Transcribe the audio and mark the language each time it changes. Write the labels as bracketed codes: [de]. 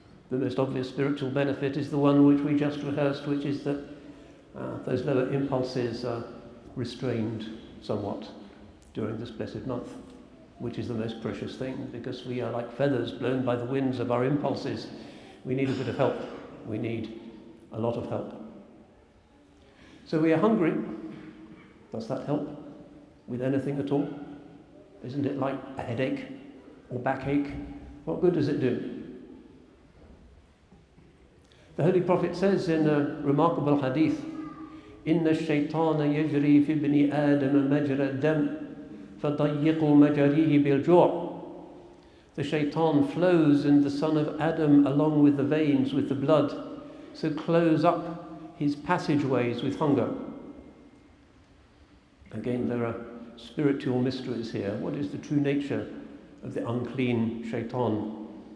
[en] The most obvious spiritual benefit is the one which we just rehearsed, which is that those lower impulses are restrained somewhat during this blessed month, which is the most precious thing, because we are like feathers blown by the winds of our impulses. We need a bit of help. We need a lot of help. So we are hungry. Does that help with anything at all? Isn't it like a headache or backache? What good does it do? The Holy Prophet says in a remarkable hadith, [ar] إِنَّ الشَّيْطَانَ يَجْرِي فِي ابْنِ آدَمَ مَجْرَى الدَّمِ فَضَيِّقُوا مَجَارِيهِ بِالْجُوعِ. [en] The shaitan flows in the son of Adam along with the veins, with the blood, so close up his passageways with hunger. Again, there are spiritual mysteries here. What is the true nature of the unclean shaitan?